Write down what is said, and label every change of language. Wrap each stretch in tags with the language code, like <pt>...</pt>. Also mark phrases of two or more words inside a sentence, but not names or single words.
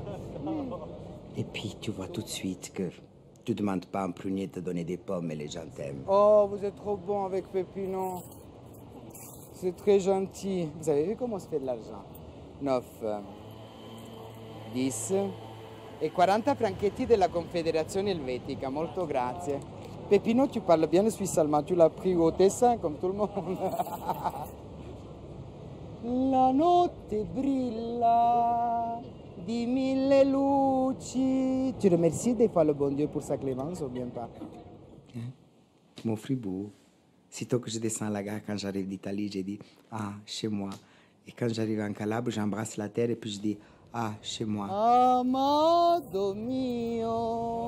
<fr>Et puis, tu vois tout de suite que tu ne demandes pas à un prunier de te donner des pommes et les gens t'aiment. Oh, vous êtes trop bon avec Pépino. C'est très gentil. Vous avez vu comment se fait de l'argent?</fr> <it>9, 10 et 40 franchetti della Confederazione Elvetica. Molto grazie.</it> <fr>Pépino, tu parles bien le suisse allemand. Tu l'as pris au dessin comme tout le monde.</fr> <it>La notte brilla di mille luci.</it> <fr>Tu remercies des fois le bon Dieu pour sa clémence ou bien pas? Hein? Mon Fribourg. Sitôt que je descends à la gare, quand j'arrive d'Italie, j'ai dit « Ah, chez moi ». Et quand j'arrive en Calabre, j'embrasse la terre et puis je dis « Ah, chez moi ».</fr> <es>Amado mio.</es>